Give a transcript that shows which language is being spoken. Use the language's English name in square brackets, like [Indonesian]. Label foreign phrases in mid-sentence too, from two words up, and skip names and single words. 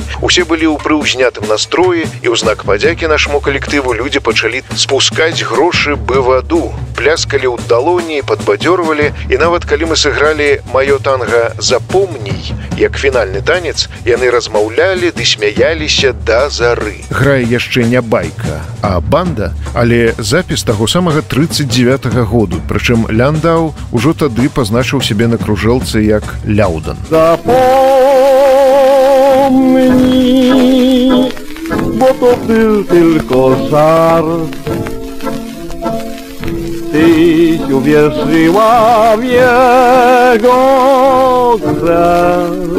[Belarusian] Усе былі ў прыўзнятым настроі, і ў знак падзякі нашаму калектыву людзі пачалі спускаць грошы бы ваду, пляскалі ў далоні, падбадзёрвалі, і нават калі мы сыгралі «Маё танга запомній», як фінальны танец, яны размаўлялі ды смяяліся да зары. Грае яшчэ не байка, а банда, але запіс таго самага 39-го году, прычым Ляндау ужо тады пазначыў сябе на кружэлцы як Ляудан. [Polish] Zapomnij, bo to był tylko żart. Tyś uwierzyła w jego grę.